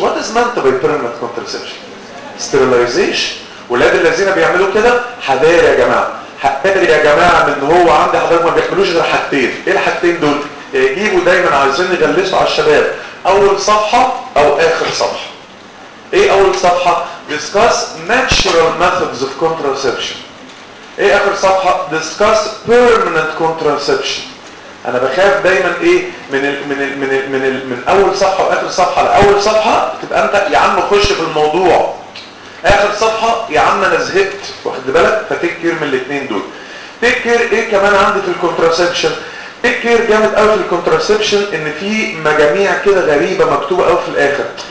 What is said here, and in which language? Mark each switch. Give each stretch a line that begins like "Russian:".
English: What is meant by permanent contraception?
Arabic: Sterilization. ولاد الذين بيعملوا كده حذار يا جماعه. حذار يا جماعه من هو عندي حضرتك ما بيعملوش غير حاجتين. ايه الحاجتين دول؟ يجيبوا دايما عايزين يغلسوا على الشباب اول صفحه او اخر صفحه. ايه اول صفحه؟
English: discuss natural methods of contraception.
Arabic: ايه اخر صفحه؟
English: discuss permanent contraception.
Arabic: انا بخاف دايما ايه من الـ من الـ من الـ من, الـ من اول صفحه واخر صفحه. لاول صفحه تبقى انت يا عم خش في الموضوع، اخر صفحه يا عم انا زهقت. واخد بالك؟ فتكر من الاثنين دول. تكر ايه كمان عندي في الكونتراسبشن؟ تكر جامد قوي في الكونتراسبشن ان في مجاميع كده غريبه مكتوبه قوي في الاخر.